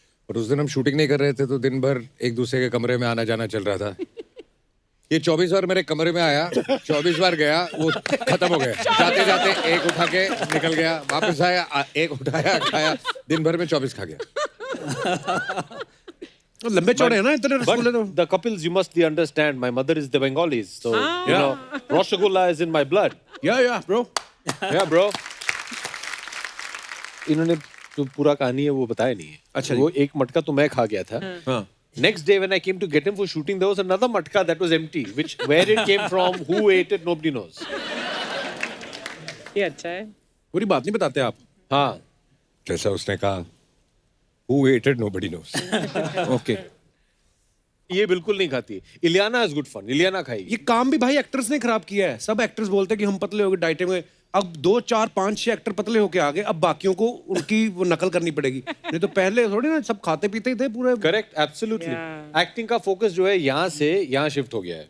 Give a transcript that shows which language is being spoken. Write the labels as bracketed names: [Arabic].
[Hindi] और उस दिन हम शूटिंग नहीं कर रहे थे, तो दिन भर एक दूसरे के कमरे में आना जाना चल रहा था। ये 24 बार मेरे कमरे में आया, 24 बार गया, वो खत्म हो गया। जाते जाते एक उठा के निकल गया, वापस आया, एक उठाया, खाया, दिन भर में 24 खा गया। तो लंबे चौड़े हैं ना इतने रसगुल्ले तो। [English] But the couples, you must understand, my mother is the Bengalis, so you know, Rasgulla is in my blood. Yeah bro. Yeah, bro. [Hindi] इन्होंने जो पूरा कहानी है वो बताया नहीं है। अच्छा वो एक मटका तो मैं खा गया था। हाँ। [English] Next day when I came to get him for shooting, there was another matka that was empty. Which where it came from, who ate it, nobody knows. [Hindi] ये अच्छा है। पूरी बात नहीं बताते आप। हाँ, जैसा उसने कहा, [English] who ate it nobody knows. [Hindi] Okay. ये बिल्कुल नहीं खाती। [English] Ileana is good fun, Ileana [Hindi] खाएगी। ये काम भी भाई एक्टर्स ने खराब किया है। सब एक्टर्स बोलते हैं कि हम पतले हो गए, डाइटिंग में। अब 2, 4, 5, 6 एक्टर पतले होके आ गए, अब बाकियों को उनकी वो नकल करनी पड़ेगी। नहीं तो पहले थोड़ी ना सब खाते पीते ही थे पूरे। [English] Correct, absolutely. [Hindi] एक्टिंग का फोकस जो है यहाँ से यहाँ शिफ्ट हो गया है।